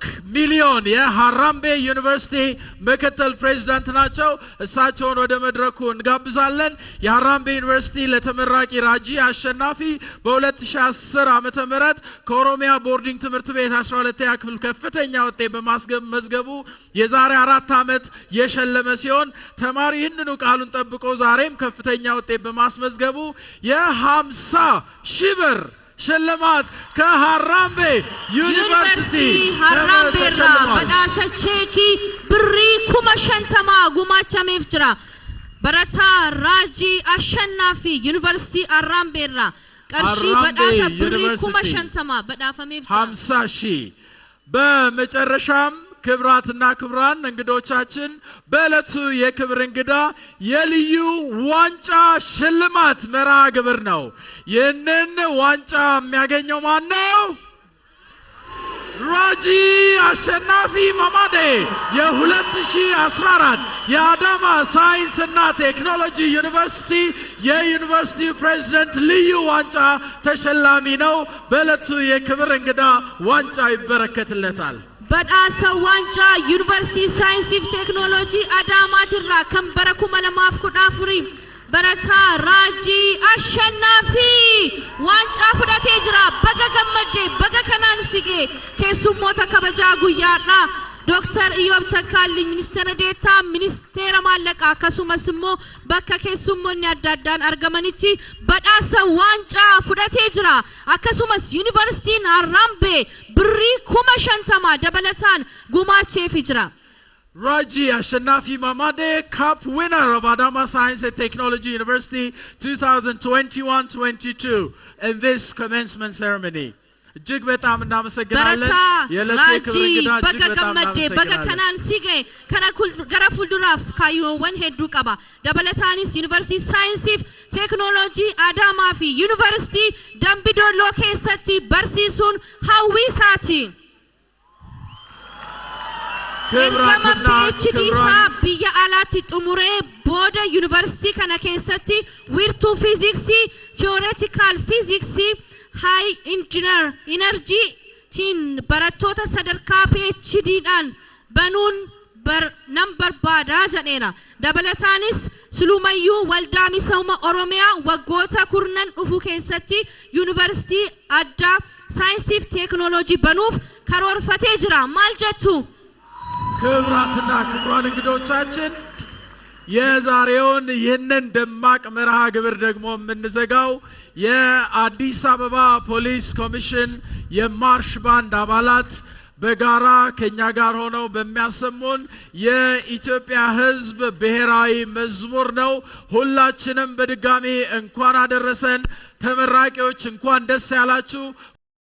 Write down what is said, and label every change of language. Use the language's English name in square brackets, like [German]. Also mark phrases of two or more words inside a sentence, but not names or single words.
[Amharic] ሚሊዮን የሐራምቤ ዩኒቨርሲቲ ምክትል ፕሬዝዳንት ናቸው። እሳቸውን ወደ መድረኩ እንጋብዛለን። የሐራምቤ ዩኒቨርሲቲ ለተመራቂ ራጂ አሸናፊ በ2010 ዓመተ ምህረት ከኦሮሚያ ቦርዲንግ ትምህርት ቤት 12ኛ ክፍል ከፍተኛ ውጤት በማስመዝገቡ የዛሬ 4 ዓመት የሸለመ ሲሆን ተማሪ ይህንኑ ቃሉን ጠብቆ ዛሬም ከፍተኛ ውጤት በማስመዝገቡ የ50,000 ብር ሽልማት ከሐራምቤ ዩኒቨርሲቲ [Oromo] Harambeerraa badhaasa cheekii birrii 50,000 gumaachameef jira barataa Raajii Ashannaafii Yuunivarsiitii Arraambeerraa qarshii badhaasa birrii 50,000 badhaafameef jira. [Amharic] 50,000 በመጨረሻም ክብራትና ክብራን እንግዶቻችን በዕለቱ የክብር እንግዳ የልዩ ዋንጫ ሽልማት መርሃ ግብር ነው። ይህንን ዋንጫ የሚያገኘው ማን ነው? Raajii Ashannaafii ማማዴ የ2014 የአዳማ ሳይንስና ቴክኖሎጂ ዩኒቨርሲቲ የዩኒቨርሲቲ ፕሬዝዳንት ልዩ ዋንጫ ተሸላሚ ነው። በዕለቱ የክብር እንግዳ ዋንጫ ይበረከትለታል። [Oromo] badhaasa waancaa Yuunivarsiitii Saayinsii fi Teeknooloojii Adaamaatirraa kan bara 2014 barataa Raajii Ashannaafii waancaa fudhatee jira. Baga gammadee baga kanaan sigee keessummoota kabajaa guyyaadhaa Dr. Iyoob Takkaalii Ministeera Deetaa Ministeera Maallaqaa akkasumas immoo bakka keessummoonni adda addaan argamanitti badhaasa waancaa fudhatee jira. Akkasumas Yuunivarsiitiin Har'aambee birrii 50,000 dabalataan gumaacheefii jira. Raajii Ashannaafii Mamade, [English] Cup winner of Adama Science and Technology University 2021-22 in this commencement ceremony. [Amharic] እጅግ በጣም እናመሰግናለን። [Oromo] Raajii baga gammadee baga kanaan sigee gara fuulduraaf kaayyoowwan hedduu qaba. Dabalataanis Yuunivarsiitii Saayinsii fi Teeknooloojii Adaamaa fi Yuunivarsiitii Dambidolloo keessatti barsiisuun hawwii isaati. Ergama PhD isaa biyya alaatti xumuree booda Yuunivarsiitii kana keessatti wiirtuu fiiziksii, theoretical fiiziksii, [English] high engineer energy [Oromo] tiin barattoota sadarkaa PhD'dhaan banuun nan barbaadaa jedheera. Dabalataanis Sulumayyuu Waldaa Misooma Oromiyaa waggoota kurnan dhufu keessatti Yuunivarsiitii addaa Saayinsii fi Teeknooloojii banuuf karoorfatee jira. Maal jettu? [Amharic] ክብራትና ክብራን እንግዶቻችን የዛሬውን ይህንን ደማቅ መርሃ ግብር ደግሞ የምንዘጋው የአዲስ አበባ ፖሊስ ኮሚሽን የማርሽ ባንድ አባላት በጋራ ከኛ ጋር ሆነው በሚያሰሙን የኢትዮጵያ ሕዝብ ብሔራዊ መዝሙር ነው። ሁላችንም በድጋሚ እንኳን አደረሰን። ተመራቂዎች እንኳን ደስ ያላችሁ።